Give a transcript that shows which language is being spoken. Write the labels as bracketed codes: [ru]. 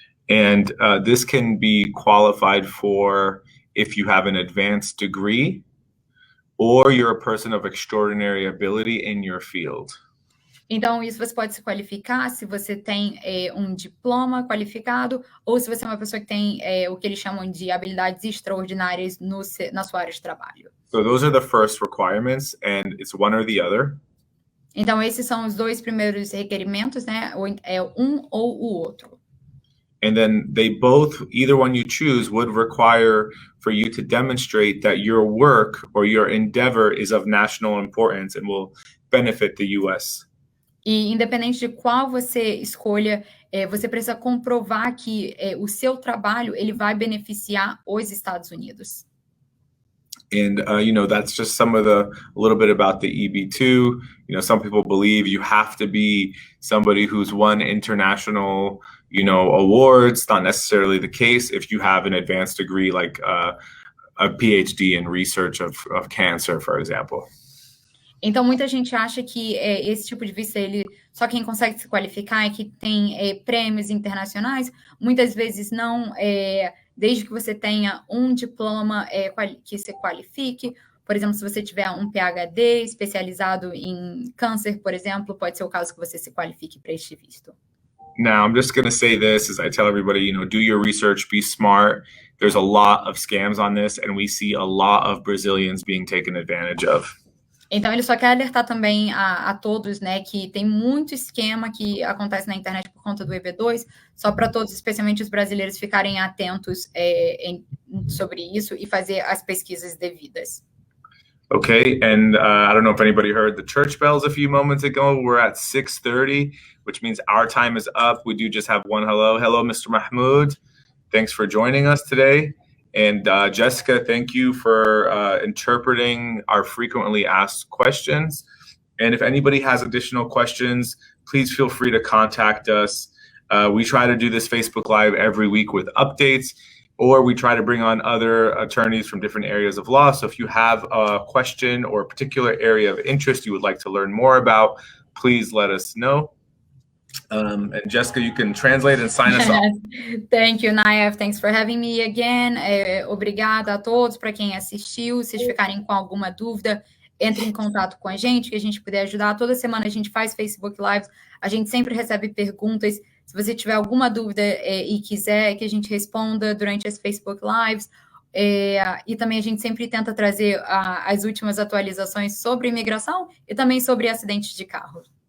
[en] And this can be qualified for if you have an advanced degree or you're a person of extraordinary ability in your field. [pt] Então, isso você pode se qualificar se você tem um diploma qualificado ou se você é uma pessoa que tem o que eles chamam de habilidades extraordinárias na sua área de trabalho. [en] So those are the first requirements, and it's one or the other. [pt] Então, esses são os dois primeiros requerimentos, né? É um ou o outro. [en] And then they both, either one you choose, would require for you to demonstrate that your work or your endeavor is of national importance and will benefit the U.S. [pt] E independente de qual você escolha, você precisa comprovar que o seu trabalho ele vai beneficiar os Estados Unidos. [en] And, that's just a little bit about the EB2. Some people believe you have to be somebody who's won international, awards. Not necessarily the case if you have an advanced degree like a PhD in research of cancer, for example. [pt] Então, muita gente acha que esse tipo de visto, só quem consegue se qualificar é que tem prêmios internacionais. Muitas vezes não, desde que você tenha um diploma que se qualifique. Por exemplo, se você tiver um PhD especializado em câncer, por exemplo, pode ser o caso que você se qualifique para este visto. [en] Now, I'm just going to say this as I tell everybody, do your research, be smart. There's a lot of scams on this, and we see a lot of Brazilians being taken advantage of. [pt] Então, ele só quer alertar também a todos, né, que tem muito esquema que acontece na internet por conta do EB2, só para todos, especialmente os brasileiros, ficarem atentos sobre isso e fazer as pesquisas devidas. [en] Okay, and I don't know if anybody heard the church bells a few moments ago. We're at 6:30, which means our time is up. We do just have one hello. Hello, Mr. Mahmoud. Thanks for joining us today. And Jessica, thank you for interpreting our frequently asked questions. And if anybody has additional questions, please feel free to contact us. We try to do this Facebook Live every week with updates, or we try to bring on other attorneys from different areas of law. So if you have a question or a particular area of interest you would like to learn more about, please let us know. And Jessica, you can translate and sign us off. Thank you, Nayef. Thanks for having me again. [pt] Obrigada a todos, para quem assistiu. Se vocês ficarem com alguma dúvida, entre em contato com a gente, que a gente puder ajudar. Toda semana a gente faz Facebook Lives. A gente sempre recebe perguntas. Se você tiver alguma dúvida e quiser que a gente responda durante as Facebook Lives, e também a gente sempre tenta trazer as últimas atualizações sobre imigração e também sobre acidentes de carro.